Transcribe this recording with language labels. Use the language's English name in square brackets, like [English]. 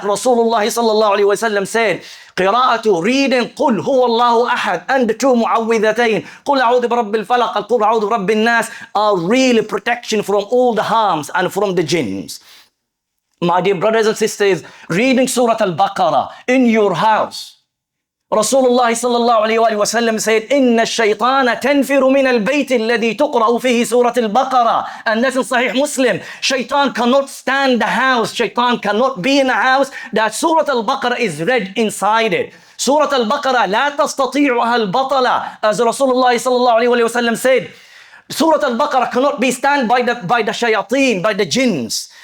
[English] Rasulullah sallallahu alayhi wa sallam said, [Arabic] قراءة, [English] reading [Arabic] قل هو الله أحد [English] and the two mu'awwidhatayn, [Arabic] قل أعوذ برب الفلق, قل أعوذ برب الناس, [English] are really protection from all the harms and from the jinns. My dear brothers and sisters, reading Surah Al-Baqarah in your house. Rasulullah sallallahu alayhi wa sallam said, [Arabic] إِنَّ الشَّيْطَانَ تَنْفِرُ مِنَ الْبَيْتِ الَّذِي تُقْرَأُ فِيهِ سُورَةِ الْبَقَرَةِ. [English] And that's in Sahih Muslim. Shaitan cannot stand the house. Shaitan cannot be in a house that Surah Al-Baqarah is read inside it. [Arabic] Surah Al-Baqarah, لا تستطيعها البطلة. [English] As Rasulullah sallallahu alayhi wa sallam said, Surah Al-Baqarah cannot be stand by the shayateen, by the jinns.